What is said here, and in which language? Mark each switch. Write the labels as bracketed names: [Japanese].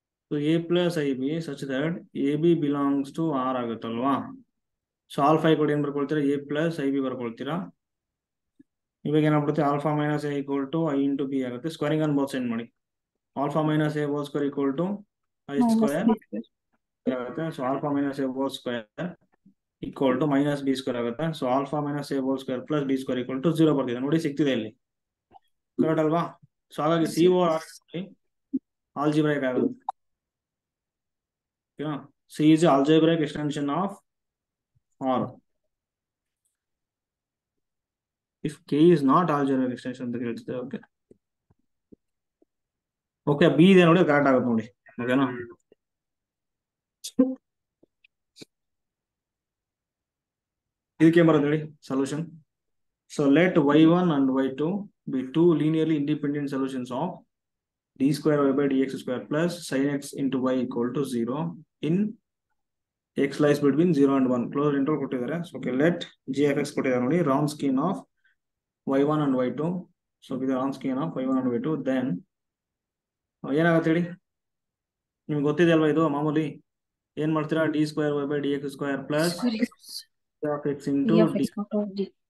[English] So a plus ib such that ab belongs to r [Kannada] ಆಗುತ್ತಲ್ವಾ? So alpha equal ಏನ್ ಬರ್ಕೊಳ್ತೀರಾ? [English] a plus ib [Kannada] ಬರ್ಕೊಳ್ತೀರಾ. ಇವಾಗ ಏನಾಗ್ಬಿಡುತ್ತೆ? [English] Alpha minus A equal to I into B ಆಗುತ್ತೆ. Squaring on both side ಮಾಡಿ. Alpha minus A whole square equal to I square ಆಗುತ್ತೆ. So alpha minus A whole square equal to minus B square ಆಗುತ್ತೆ. So alpha minus A whole square plus B square equal to 0 [Kannada] ಬರ್ತಿದೆ ನೋಡಿ, ಸಿಗ್ತಿದೆ ಇಲ್ಲಿ, [English] Correct ಅಲ್ವಾ? So ಹಾಗಾಗಿ C O algebraic ಆಗುತ್ತೆ. C is algebraic extension of R. If K is not algebraic extension [Kannada] ಅಂತ ಹೇಳ್ತಿದೆ. Okay okay, B ಇದೆ ನೋಡಿ, correct ಆಗುತ್ತೆ ನೋಡಿ. ಓಕೆನಾ? ಇದಕ್ಕೆ ಬರೋದು ಹೇಳಿ solution. [English] So let y1 and y2 be two linearly independent solutions of d square y by dx square plus sin x into y equal to 0 in x lies between 0 and 1. [Kannada] Close interval ಕೊಟ್ಟಿದ್ದಾರೆ. [English] so okay, let g of x [Kannada] ಕೊಟ್ಟಿದ್ದಾರೆ ನೋಡಿ, [English] Wronskian of y1 and y2. [Kannada] So ಇದು [English] Wronskian of y1 and y2. [Kannada] Then ಏನಾಗುತ್ತೆ ಹೇಳಿ, ನಿಮ್ಗೆ ಗೊತ್ತಿದೆ ಅಲ್ವಾ ಇದು ಮಾಮೂಲಿ. [English] ಏನ್ ಮಾಡ್ತೀರಾ, d square y by d x square plus of x into d